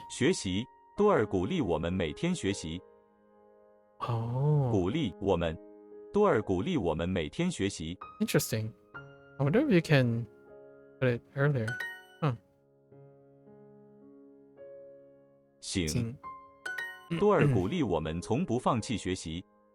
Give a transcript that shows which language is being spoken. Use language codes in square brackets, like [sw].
[zh] 学习，多尔鼓励我们每天学习。鼓励我们，多尔鼓励我们每天学习。 [en] Interesting. I wonder if you can put it earlier. [zh] 行。多尔鼓励我们从不放弃学习。